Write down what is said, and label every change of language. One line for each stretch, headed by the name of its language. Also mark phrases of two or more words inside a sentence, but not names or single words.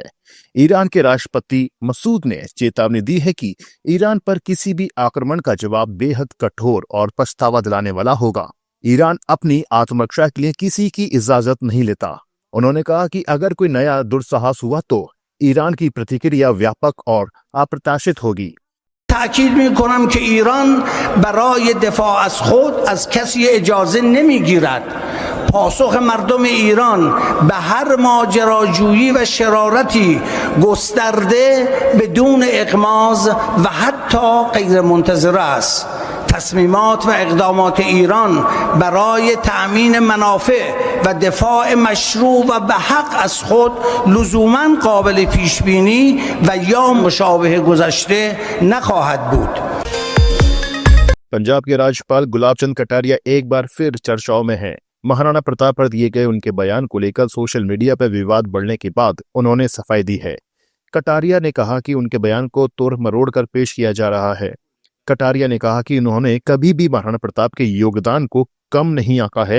Hindi: ईरान के राष्ट्रपति मसूद ने चेतावनी दी है कि ईरान पर किसी भी आक्रमण का जवाब बेहद कठोर और पछतावा दिलाने वाला होगा। ईरान अपनी आत्मरक्षा के लिए किसी की इजाजत नहीं लेता। उन्होंने कहा कि अगर कोई नया दुस्साहस हुआ तो ईरान की प्रतिक्रिया व्यापक और अप्रत्याशित होगी।
Persian: تأکید می‌کنم که ایران برای دفاع از خود از کسی اجازه نمی‌گیرد. پاسخ مردم ایران به هر ماجراجویی و شرارتی گسترده بدون اغماض و حتی غیر منتظره است. تصمیمات و اقدامات ایران برای تأمین منافع و دفاع مشروع و به حق از خود لزوماً قابل پیش بینی و یا مشابه گذشته نخواهد بود.
Hindi: पंजाब के राज्यपाल गुलाब चंद कटारिया एक बार फिर चर्चाओं में हैं। महाराणा प्रताप पर दिए गए उनके बयान को लेकर सोशल मीडिया पर विवाद बढ़ने के बाद उन्होंने सफाई दी है। कटारिया ने कहा कि उनके बयान को तोड़ मरोड़ कर पेश किया जा रहा है। कटारिया ने कहा कि उन्होंने कभी भी महाराणा प्रताप के योगदान को कम नहीं आंका है।